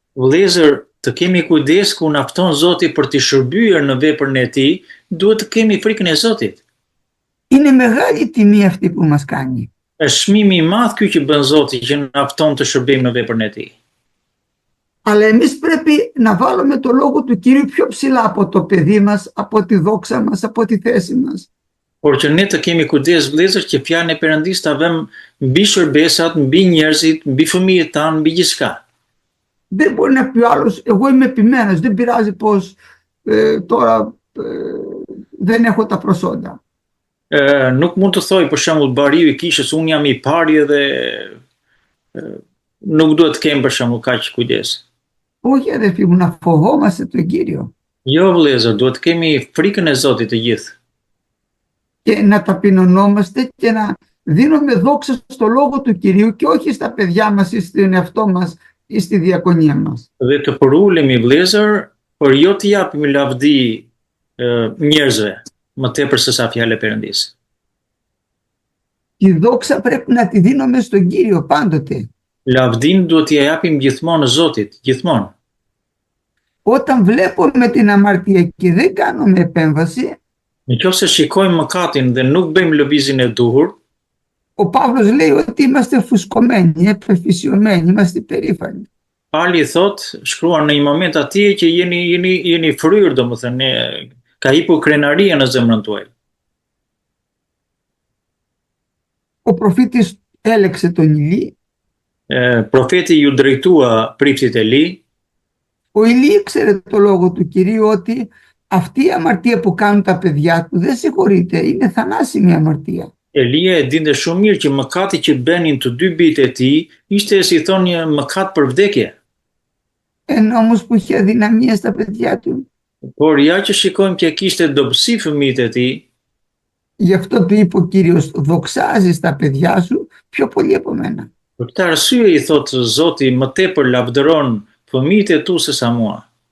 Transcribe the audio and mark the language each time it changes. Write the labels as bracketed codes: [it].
[sq] Vëllezër, të kemi kujdes ku na fton Zoti për të shërbyer në veprën e Tij, duhet të kemi frikën e Zotit. [el] Είναι μεγάλη τιμή αυτή που μας κάνει. [sq] Është çmimi i madh ky që bën Zoti që na fton të shërbejmë në veprën e Tij. [el] Αλλά εμείς πρέπει να βάλουμε το λόγο του Κυρίου πιο ψηλά από το παιδί μας, από τη δόξα μας, από τη θέση μας. [sq] Por që ne të kemi kujdes vëllezër që fjalën e Perëndisë ta vëmë mbi shërbesat, mbi njerëzit, mbi fëmijët tanë, mbi gjithçka. [el] Δεν μπορεί να πει ο άλλος, εγώ είμαι επιμένος, δεν πειράζει πως τώρα δεν έχω τα προσόντα. [sq] Nuk mund të thoj për shembull bariu i kishës unë jam i pari dhe nuk duhet të kem për shembull kaq kujdes. [el] Όχι αδελφοί μου, να φοβόμαστε τον Κύριο. [sq] Jo vëllezër, duhet të kemi frikën e Zotit të gjithë. [el] Και να ταπεινωνόμαστε και να δίνουμε δόξα στο λόγο του Κυρίου και όχι στα παιδιά μας ή στον εαυτό μας ή στη διακονία μας. [sq] Dhe të përulemi vëllezër, por jo të japim lavdi njerëzve, më tepër se sa fjalë e Perëndisë. [el] Τη δόξα πρέπει να τη δίνουμε στον Κύριο πάντοτε. [sq] Lavdin duhet t'i japim gjithmonë Zotit, gjithmonë. [el] Όταν βλέπουμε την αμαρτία και δεν κάνουμε επέμβαση, [sq] Nëse shikojmë mëkatin dhe nuk bëjmë lëvizjen e duhur, [el] ο Παύλος λέει ότι είμαστε φουσκωμένοι, επεφυσιωμένοι, είμαστε περήφανοι. [sq] Pali thot, shkruan në një moment atje që jeni fryrë, domethënë ka hipur krenaria në zemrën tuaj. [el] Ο προφήτης έλεξε τον Ηλί. [sq] Profeti ju drejtua priftit Eli. [el] Ο Ηλί ήξερε το λόγο του Κυρίου ότι αυτή η αμαρτία που κάνουν τα παιδιά του δεν συγχωρείται, είναι θανάσιμη αμαρτία. [sq] Elia e dinte shumë mirë që mëkati që bënin të dy bijtë e tij ishte si thonë një mëkat për vdekje. [el] Ενώ όμως που είχε αδυναμία στα παιδιά του. [sq] Por ja që shikojmë që kishte dobësi fëmijët e tij. [el] Γι' αυτό του είπε ο Κύριος, δοξάζεις τα παιδιά σου πιο πολύ από μένα. [sq] Për këtë arsye i thotë Zoti, më tepër lavdëron fëmijët e tu se sa mua.